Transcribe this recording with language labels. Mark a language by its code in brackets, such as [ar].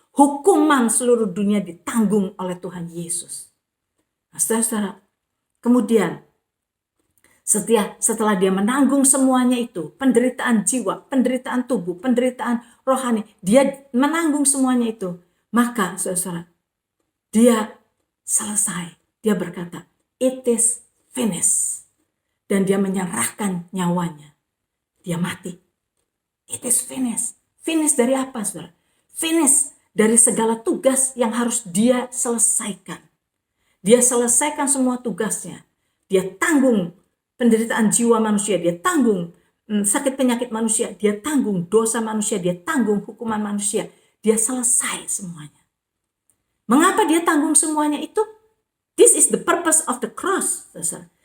[id] Hukuman seluruh dunia ditanggung oleh Tuhan Yesus. Nah, saudara-saudara, kemudian setelah dia menanggung semuanya itu, penderitaan jiwa, penderitaan tubuh, penderitaan rohani, dia menanggung semuanya itu. Maka saudara-saudara, dia selesai. Dia berkata, [en] it is finished. [id] Dan dia menyerahkan nyawanya. Dia mati. [en] It is finished. [id] Finish dari apa, saudara? Finish dari segala tugas yang harus dia selesaikan. Dia selesaikan semua tugasnya. Dia tanggung penderitaan jiwa manusia. Dia tanggung sakit penyakit manusia. Dia tanggung dosa manusia. Dia tanggung hukuman manusia. Dia selesai semuanya. Mengapa dia tanggung semuanya itu? [en] This is the purpose of the cross, saudara.